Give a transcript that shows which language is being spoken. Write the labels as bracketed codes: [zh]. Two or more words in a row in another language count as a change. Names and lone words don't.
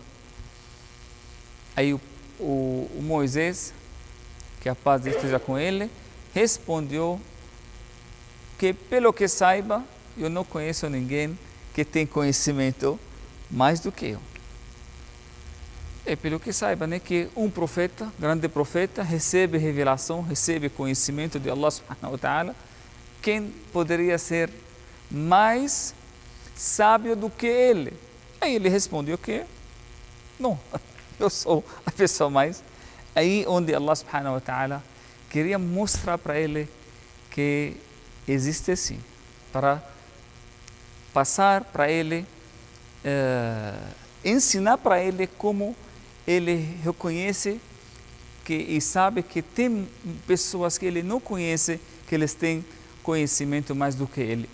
[pt] Aí o Moisés, que a paz esteja com ele, respondeu que, pelo que saiba, eu não conheço ninguém que tem conhecimento mais do que eu. É pelo que saiba, né, que um profeta, grande profeta, recebe revelação, recebe conhecimento de Allah [ar] سبحانه وتعالى. [pt] Quem poderia ser mais sábio do que ele? Aí ele respondeu que não, eu sou a pessoa mais. Aí onde Allah [ar] سبحانه وتعالى [pt] queria mostrar para ele que existe sim, para passar para ele, ensinar para ele como ele reconhece que, e sabe que tem pessoas que ele não conhece, que eles têm conhecimento mais do que ele.